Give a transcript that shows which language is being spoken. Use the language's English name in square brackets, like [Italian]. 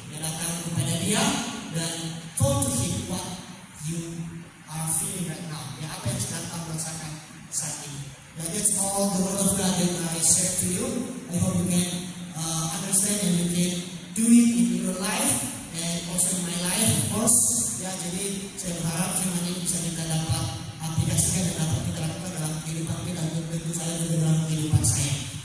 [Indonesian] Datang kepada Dia dan [English] talk to Him what you are feeling right now. [Indonesian] Apa yang sedang kamu rasakan saat ini. [English] That's all the word of God that I share to you. I hope you can understand and you can do it in your life and also in my life, of course. [Indonesian] Jadi saya berharap firman ini bisa kita dapat aplikasikan dan dapat kita lakukan dalam kehidupan kita, dan tentu saja juga dalam kehidupan saya.